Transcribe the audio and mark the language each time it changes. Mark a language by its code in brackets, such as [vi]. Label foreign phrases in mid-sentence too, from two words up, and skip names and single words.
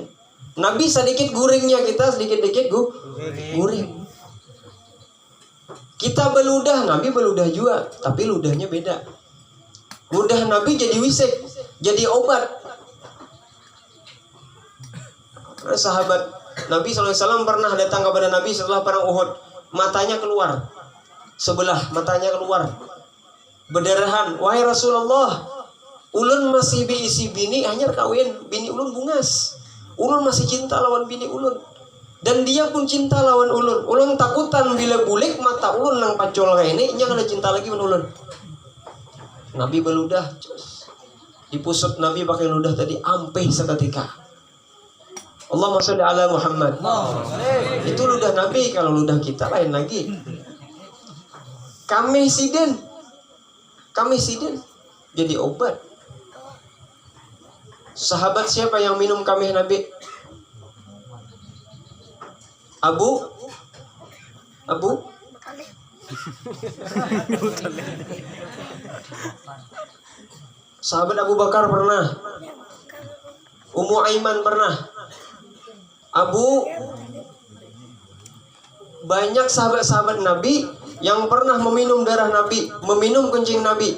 [bjn] Nabi sedikit guringnya, kita sedikit-dikit guring. [id] Kita beludah, Nabi beludah juga, tapi ludahnya beda. Ludah Nabi jadi wisik, jadi obat. Sahabat Nabi SAW pernah datang kepada Nabi setelah perang Uhud. Matanya keluar, sebelah matanya keluar, berdarahan. [bjn] Wahai Rasulullah, ulun masih diisi bini, hanya kawin, bini ulun bungas. Ulun masih cinta lawan bini ulun, dan dia pun cinta lawan ulun. Ulun takutan bila bulik mata ulun nang pacol kayak ini, jangan ada cinta lagi dengan ulun. [id] Nabi beludah, dipusut Nabi pakai ludah tadi, ampeh seketika. [ar] اللهم صل على محمد. [id] Itu ludah Nabi, kalau ludah kita lain lagi. Kami sidin jadi obat. Sahabat siapa yang minum kamih Nabi? Abu Sahabat Abu Bakar pernah, Ummu Aiman pernah, banyak sahabat-sahabat Nabi yang pernah meminum darah Nabi, meminum kencing Nabi.